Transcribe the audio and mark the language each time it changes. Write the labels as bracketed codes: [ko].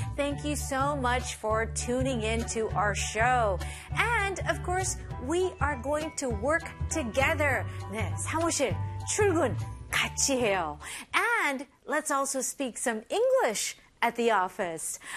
[en] Thank you so much for tuning in to our show. And of course, we are going to work together. [ko] 네, 사무실 출근 같이 해요. [en] And let's also speak some English at the office.